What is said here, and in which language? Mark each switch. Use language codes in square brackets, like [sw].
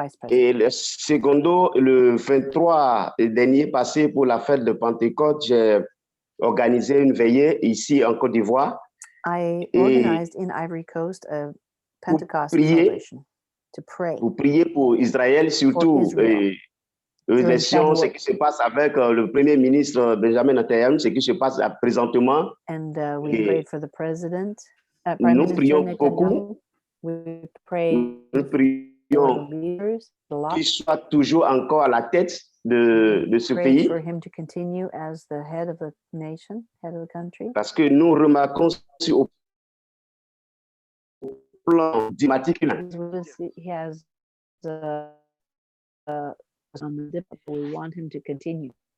[fr] Et le secondo, le 23 dernier passé pour la fête de Pentecôte, j'ai organisé une veillée ici en Côte d'Ivoire. [en] I organized in Ivory Coast a Pentecost celebration to pray. [fr] Pour prier pour Israël, surtout l'élection, ce qui se passe avec le Premier ministre Benjamin Netanyahu, ce qui se passe présentement. [en] And we prayed for the president. [fr] Nous prions beaucoup. [en] We pray. [fr] Nous prions qu'il soit toujours encore à la tête de ce pays. [en] For him to continue as the head of the nation, head of the country. [fr] Parce que nous remarquons au plan climatique. [en] He has on the dip, we want him to continue.